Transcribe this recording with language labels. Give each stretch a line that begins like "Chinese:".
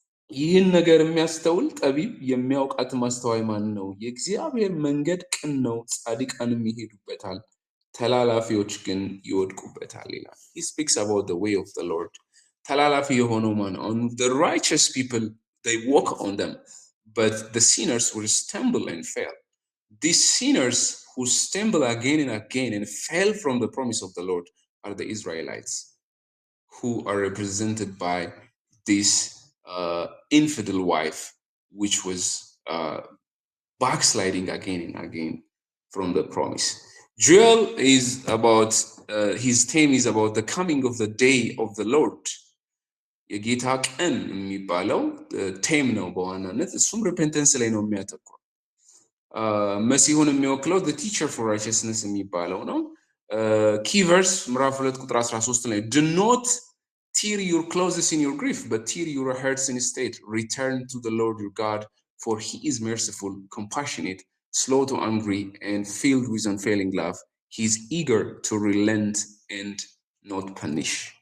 Amharic: ይህን ነገር የሚያስተውል ጠቢብ የሚያውቃት ማስተዋይ ማን ነው? የእግዚአብሔር መንገድ ቅን ነው፣ ጻድቃንም ይሄዱበታል፣ ተላላፊዎች ግን ይወድቁበታል ይላል።
English: He speaks about the way of the Lord.
Amharic: ተላላፊ የሆነው ማን?
English: On the righteous people they walk on them, but the sinners will stumble and fail. These sinners who stumble again and again and fail from the promise of the Lord are the Israelites, who are represented by this infidel wife, which was backsliding again and again from the promise. Joel is about, his theme is about the coming of the day of the Lord.
Amharic: የጌታ ቀን የሚባለው ቴም ነው በዋናነት እሱም ሪፔንተንስ ላይ ነው የሚያተኩረው። መሲሁን የሚወክለው
English: the teacher for righteousness
Amharic: የሚባለው ነው። ኪቨርስ ምዕራፍ 2 ቁጥር 13 ላይ
English: do not tear your clothes in your grief, but tear your hearts instead. Return to the Lord your God, for he is merciful, compassionate, slow to anger, and filled with unfailing love. He is eager to relent and not punish.